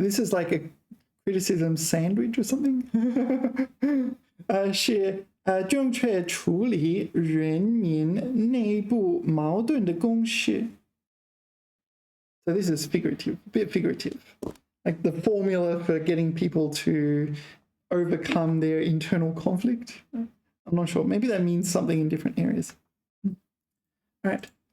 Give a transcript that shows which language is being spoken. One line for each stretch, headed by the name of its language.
English: This is like a criticism sandwich or something.
Chinese: 是正确处理人民内部矛盾的公式。
English: So this is figurative, a bit figurative. Like the formula for getting people to overcome their internal conflict. I'm not sure. Maybe that means something in different areas. All right.